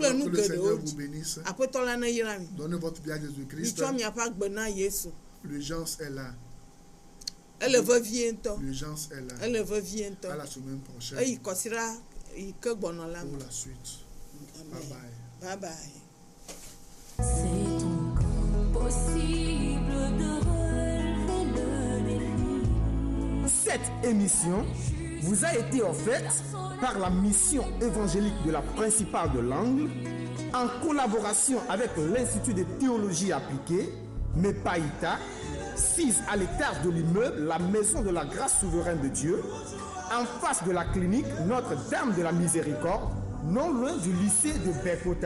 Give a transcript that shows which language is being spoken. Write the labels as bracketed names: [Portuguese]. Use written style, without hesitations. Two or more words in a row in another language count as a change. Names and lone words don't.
[French] Alors [Ewe] nu [French] que le Seigneur [Ewe] geɖewo [French] vous [Ewe] dzi. [French] bénisse. [Ewe] Aƒetɔ la neyra mi. [French] Donnez votre vie à Jésus-Christ. [Ewe] Mitsɔ miaƒe agbe na Yesu. [French] L'urgence est là. [Ewe] Ele vevie ŋutɔ. [French] L'urgence est là. [Ewe] Ele vevie [French] À [Ewe] ŋutɔ. [French] la semaine prochaine [Ewe] Eyi kɔsira yi ke gbɔnɔ la [French] pour [Ewe] me. [French] la suite. Bye [English] Amen. bye. Bye bye. [French] C'est encore possible de relever le défi. Cette émission vous a été offerte par la mission évangélique de la Principale de l'Angle en collaboration avec l'Institut de théologie appliquée, MEPAITA, 6 à l'étage de l'immeuble La Maison de la Grâce Souveraine de Dieu, en face de la clinique Notre-Dame de la Miséricorde, non loin du lycée de Bekota.